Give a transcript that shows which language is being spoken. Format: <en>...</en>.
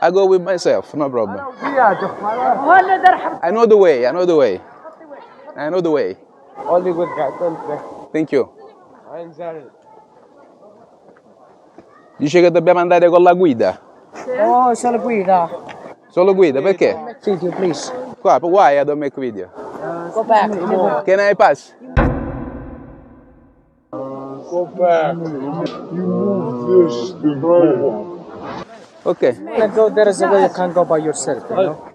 <en>I go with myself, no problem. I know the way, I know the way. I know the way. Only with guide, don't play. Thank you. I'm sorry.</en> <it>Dice che dobbiamo andare con la guida. Oh, solo guida. Solo guida, perché?</it> <en>Video, please. Qua, why I don't make video? Go back. Can I pass? Go back. You move this to go. Okay. Go, there is a way you can go by yourself, you know?</en>